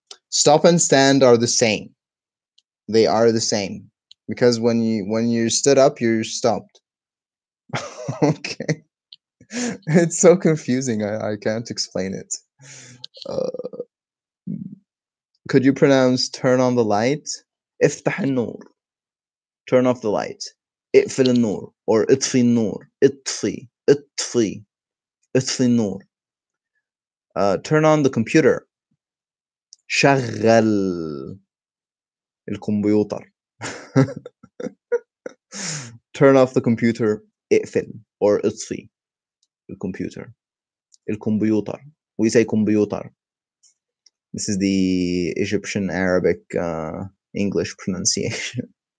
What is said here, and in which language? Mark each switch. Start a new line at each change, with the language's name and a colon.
English: Stop and stand are the same. They are the same, because when you stood up, you're stopped. Okay. It's so confusing. I can't explain it. Could you pronounce turn on the light?
Arabic: افتح النور.
English: Turn off the light.
Arabic: اقفل النور, or اطفي النور. اطفي النور.
English: Turn on the computer.
Arabic: شغل الكمبيوتر.
English: Turn off the computer.
Arabic: اقفل or اطفي الكمبيوتر. الكمبيوتر.
English: We say computer. This is the Egyptian Arabic English pronunciation.